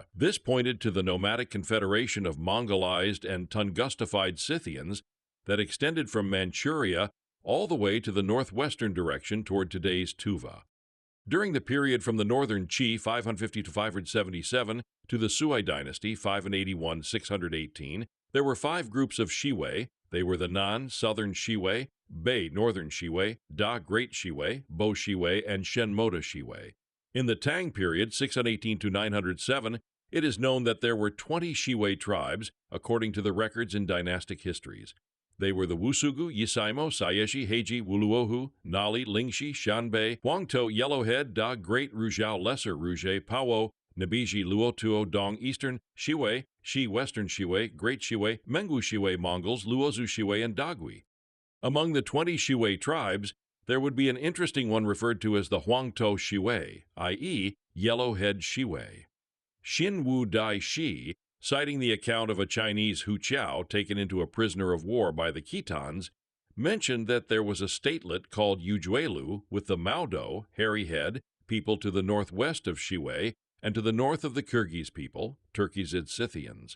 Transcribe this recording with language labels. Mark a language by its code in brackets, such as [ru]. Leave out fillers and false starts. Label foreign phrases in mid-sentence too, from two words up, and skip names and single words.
[en] This pointed to the nomadic confederation of Mongolized and Tungustified Scythians that extended from Manchuria all the way to the northwestern direction toward today's Tuva. During the period from the Northern Qi 550 to 577 to the Sui dynasty 581-618, there were 5 groups of Shiwei. They were the Nan, Southern Shiwei, Bei, Northern Shiwei, Da, Great Shiwei, Bo Shiwei, and Shenmoda Shiwei. In the Tang period 618 to 907, it is known that there were 20 Shiwei tribes, according to the records in dynastic histories. They were the Wusugu, Yisaimo, Sayeshi, Heiji, Wuluohu, Nali, Lingshi, Shanbei, Huangtou, Yellowhead, Da, Great Rujiao, Lesser Ruje, Pawo, Nabiji, Luotuo, Dong, Eastern Shiwei, Shi, Western Shiwei, Great Shiwei, Menggu Shiwei Mongols, Luozu Shiwei, and Dagui. Among the 20 Shiwei tribes, there would be an interesting one referred to as the Huangtou Shiwei, i.e., Yellowhead Shiwei. Xinwu Dai Shi, citing the account of a Chinese Huqiao taken into a prisoner of war by the Khitans, mentioned that there was a statelet called Ujuelu with the Maodo, hairy head, people to the northwest of Shiwei and to the north of the Kyrgyz people, Turkizid Scythians.